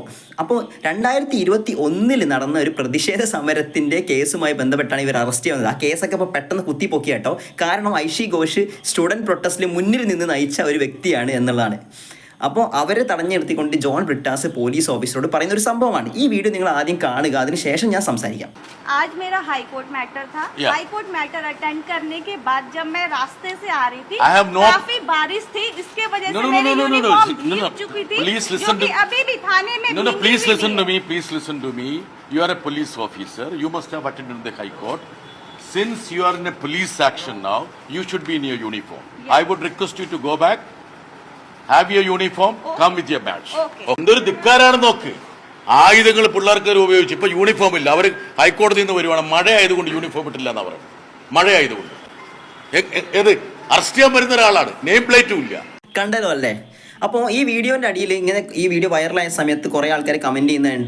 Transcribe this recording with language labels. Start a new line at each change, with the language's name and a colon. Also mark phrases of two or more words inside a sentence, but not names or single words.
Malayalam: അപ്പോൾ 2021 നടന്ന ഒരു പ്രതിഷേധ സമരത്തിൻ്റെ കേസുമായി ബന്ധപ്പെട്ടാണ് ഇവർ അറസ്റ്റ് ചെയ്യുന്നത്. ആ കേസൊക്കെ ഇപ്പോൾ പെട്ടെന്ന് കുത്തിപ്പൊക്കി കേട്ടോ. കാരണം ഐഷി ഘോഷ്
English: student protestil
Malayalam: മുന്നിൽ നിന്ന് നയിച്ച ഒരു വ്യക്തിയാണ് എന്നുള്ളതാണ്. അപ്പോൾ അവരെ തടഞ്ഞു നിർത്തിക്കൊണ്ട് ജോൺ ബ്രിട്ടാസ്
English: police officerod
Malayalam: പറയുന്ന ഒരു സംഭവമാണ്. ഈ വീഡിയോ നിങ്ങൾ ആദ്യം കാണുക, അതിനുശേഷം ഞാൻ സംസാരിക്കാം.
Hindi: आज मेरा
English: High Court matter
Hindi: था.
English: High Court matter
Hindi: अटेंड करने के बाद जब मैं रास्ते से आ रही थी, काफी बारिश थी, इसके वजह से मेरी यूनिफॉर्म भीग चुकी थी. जो कि अभी भी थाने में
English: No, please listen to me. Please listen to me. You are a police officer. You must have attended the High Court. Since you are in a police action now, you should be in your uniform. Yes. I would request you to go back. Have your uniform. Come with your badge.
Malayalam: എന്തൊരു ധിക്കാരാണ് നോക്ക്. ആയുധങ്ങൾ പിള്ളേർക്ക് ഉപയോഗിച്ച് ഇപ്പൊ യൂണിഫോം ഇല്ല. അവർ ഹൈക്കോടതിയിൽ നിന്ന് വരുവാണ്. മഴ ആയതുകൊണ്ട് യൂണിഫോം ഇട്ടില്ല എന്നാ പറയുന്നത്. മഴ ആയതുകൊണ്ട് ഏത് അറസ്റ്റ് ചെയ്യാൻ വരുന്ന ഒരാളാണ്.
English: name plateum
Malayalam: ഇല്ല. കണ്ടല്ലോ അല്ലേ? അപ്പോൾ ഈ വീഡിയോൻ്റെ അടിയിൽ ഇങ്ങനെ ഈ വീഡിയോ വൈറലായ സമയത്ത് കുറേ ആൾക്കാർ കമൻറ്റ് ചെയ്യുന്ന കണ്ടു.